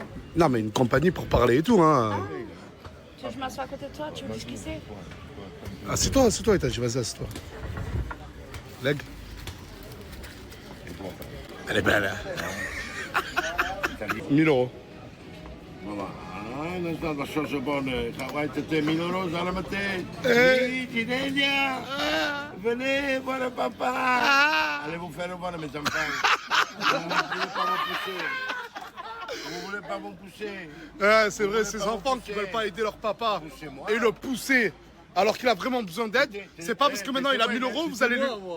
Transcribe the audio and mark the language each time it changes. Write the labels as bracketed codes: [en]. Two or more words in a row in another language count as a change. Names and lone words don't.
[fr] Non, mais une compagnie pour parler et tout, hein. Tu veux que je m'assois à côté de toi? Tu veux discuter? Assieds-toi, il t'a dit, vas-y, assieds-toi. L'aigle. Elle est belle, hein. l'Italie. 1000 euros. Voilà. [it] Non sta da cosa buona. Vai te 1000 euros alla mattina. Sì, Delia. [fr] Venez voir le papa. Allez vous faire voir mes enfants. Vous voulez pas vous pousser. Ouais, c'est vrai, ces enfants qui veulent pas aider leur papa Poussez-moi. et le pousser alors qu'il a vraiment besoin d'aide, c'est pas parce que maintenant il a 1000 euros, vous allez lui...